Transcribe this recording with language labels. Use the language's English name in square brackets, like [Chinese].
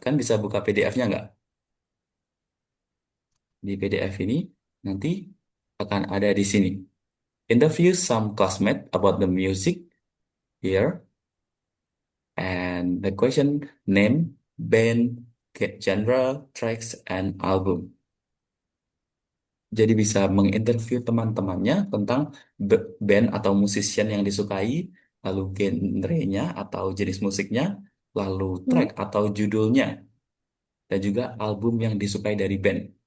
[Indonesian] Kan bisa buka PDF-nya nggak? Di PDF ini nanti akan ada di sini. [English] Interview some classmates about the music here. And the question name, band, genre, tracks, and album. [Indonesian] Jadi bisa menginterview teman-temannya tentang band atau musician yang disukai, lalu genrenya atau jenis musiknya, lalu Hmm. track atau judulnya, dan juga album yang disukai dari band.